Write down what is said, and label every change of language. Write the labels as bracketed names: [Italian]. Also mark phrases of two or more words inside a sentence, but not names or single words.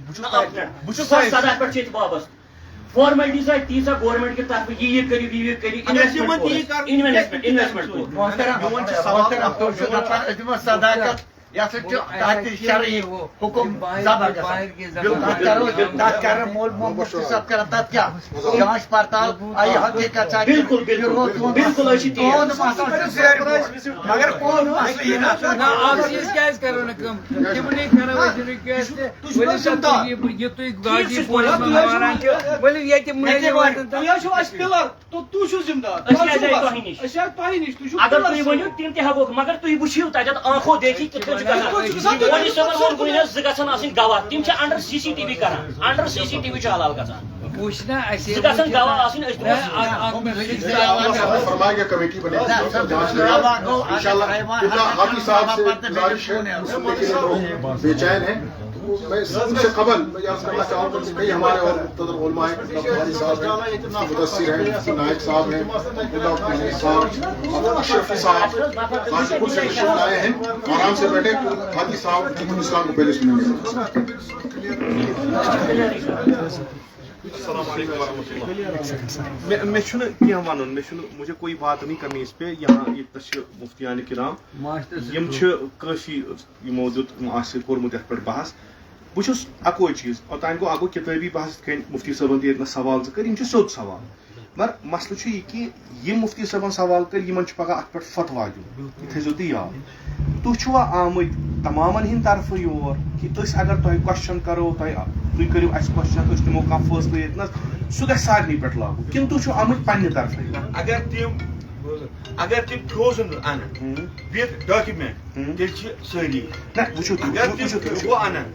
[Kashmiri] 2017 پٮ۪ٹھ چھِ ییٚتہِ وابسطہٕ فارملٹیٖز آیہِ تیٖژاہ گورمنٹ کہِ طرفہٕ یہِ کٔرِو یہِ کٔرِو صداقت یہ شرعی حکم مول مفتی صاحب کران تتھ کیا جانچ پڑتال آئی حقیقت بالکل مگر کون اکھ چیٖز کیٛازِ کرو نہٕ کٲم تِمنٕے کرو أسۍ رِکویسٹ یہِ تُہۍ غازی پورس منٛز وَنان چھِ ؤلِو ییٚتہِ مٔنٛزۍ واتن اگر تُہۍ ؤنِو تِم تہِ ہٮ۪کوکھ مگر تُہۍ وٕچھِو تتٮ۪تھ [Urdu] آنکھو دیکھی [Kashmiri] کِتھ کٔنۍ چھُ گژھان مولوی صٲبن ووٚن کُنہِ حظ 2 گژھن آسٕنۍ گواہ تِم چھِ [English] under CCTV [Kashmiri] کران [English] under CCTV [Kashmiri] چھُ حلال گژھان وٕچھ نا اَسہِ 2 گژھن گواہ آسٕنۍ أسۍ دِمو [Urdu] فرمایا کہ کمیٹی بنے انشاءاللہ حافظ صاحب سے گزارش ہے سننے کے لیے لوگ بے چین ہیں میں ان سے قبل میں یہ کرنا چاہوں گا کہ کئی ہمارے اور مقتدر علماء ہیں قاری صاحب ہیں مدثر ہیں نائب صاحب ہیں صاحب اشرفی صاحب غازی پور سے تشریف لائے ہیں آرام سے بیٹھے حاجی صاحب دین اسلام کو پہلے سنیں گے [Arabic] السلام علیکم ورحمۃ اللہ [Kashmiri] مے چھُنہٕ کینٛہہ وَنُن [Urdu] مجھے کوئی بات نہیں کرنی اس پہ یہاں [Kashmiri] ییٚتہِ چھِ مفتیان کرام یِم چھِ کٲفی یِمو دیُت آسہِ کوٚرمُت یَتھ پٮ۪ٹھ بحث بہٕ چھُس اَکوے چیٖز اوٚتانۍ گوٚو اکھ گوٚو کِتٲبی بحث یِتھ کٔنۍ مفتی صٲبن تہِ ییٚتنَس سوال 2 کٔرۍ یِم چھِ سیوٚد سوال مگر مسلہٕ چھُ یہِ کہِ یِم مفتی صٲبن سوال کٔرۍ یِمن چھُ پگاہ اَتھ پٮ۪ٹھ فتوا دیُن یہِ تھٲیزیو تُہۍ یاد تُہۍ چھِوا آمٕتۍ تمامن ہٕنٛدِ طرفہٕ یور کہِ أسۍ اگر تۄہہِ کوسچن کرو تُہۍ کٔرِو اَسہِ کوسچن أسۍ دِمو کانٛہہ فٲصلہٕ ییٚتنَس سُہ گژھِ سارنٕے پٮ۪ٹھ لاگوٗ کِنہٕ تُہۍ چھِو آمٕتۍ پننہِ طرفہٕ اگر تِم فروزن انن [English] with document [Kashmiri] تیٚلہِ چھِ سٲری نہ وٕچھِو تُہۍ انن